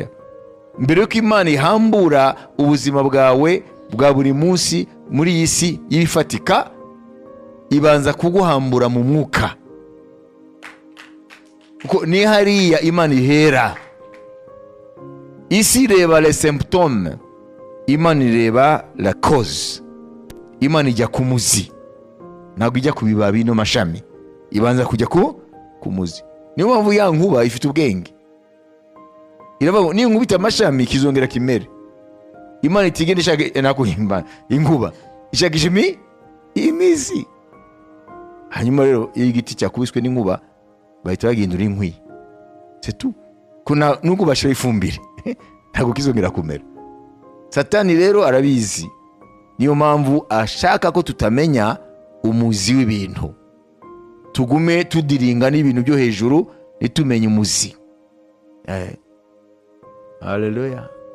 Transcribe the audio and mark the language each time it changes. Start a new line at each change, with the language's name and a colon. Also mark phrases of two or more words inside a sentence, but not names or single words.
Kinyarwanda: Mbere yuko Imana ihambura ubuzima bwawe bwa buri munsi muri iyi si y'ibifatika, ibanza kuguhambura mu mwuka, kuko ni hariya Imana ihera. Isi ireba
French: les symptômes,
Kinyarwanda: Imana ireba
French: la cause.
Kinyarwanda: Imana ijya ku muzi, ntabwo ijya ku bibabi no mashami, ibanza kujya ku muzi. Niyo mpamvu ya nkuba ifite ubwenge, iravuga niyo nkubita amashami kizongera kimere. Imana itigenda ishaka nakuhimba inkuba, ishakisha imizi. Hanyuma rero iyo igiti cyakubiswe n'inkuba bahita bagindura inkwi,
French: c'est tout.
Kinyarwanda: Kuna nuko bashira ifumbire ntabwo kizongera kumera. Satani rero arabizi, niyo mpamvu ashaka ko tutamenya umuzi w'ibintu, tugume tudiringa n'ibintu byo hejuru nitumenye umuzi. Haleluya.